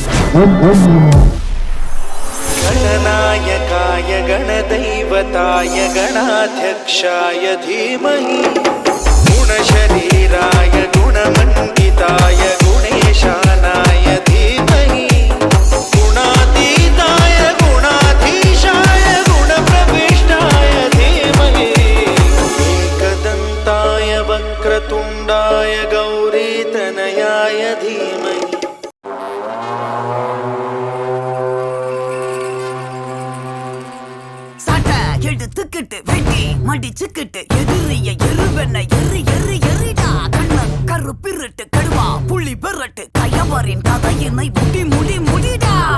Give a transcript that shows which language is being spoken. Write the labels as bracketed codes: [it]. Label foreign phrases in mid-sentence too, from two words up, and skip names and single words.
[sa] गणनायकाय गणदैवताय गणाध्यक्षाय धीमहि गुणशरीराय गुणमण्डिताय गुणेशानाय धीमहि गुणातीताय गुणाधीशाय गुणप्रविष्टाय धीमहि एकदन्ताय वक्रतुण्डाय गौरीतनयाय धीमहि [ta] எடுத்துக்கிட்டு வெட்டி மடிச்சுக்கிட்டு எதிரிய எருவென்ன எரிடா கண்ணன் கருப்பிரட்டு கடுவா புள்ளி பெறட்டு கயவரின் கதையினை முடிடா